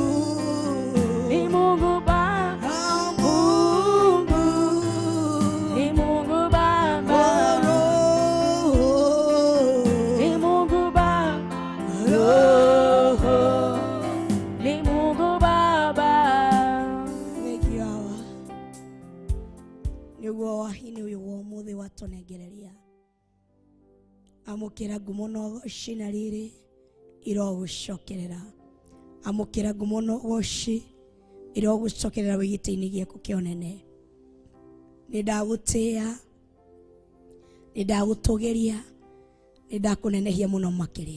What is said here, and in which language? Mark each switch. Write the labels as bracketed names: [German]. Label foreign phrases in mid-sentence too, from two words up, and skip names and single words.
[Swahili] ni Mungu Baba, Mungu, ni Mungu Baba, ni Mungu Baba, ni Mungu Baba. [Kikuyu] niguo wahini uyu wa umuthi watunengereria amukira ngumo no goci na riri irogucokerera amukira ngumo no goci irogucokerera wigite-ini giaku kionene nindagutia nindagutugeria nindakunenehia muno makiria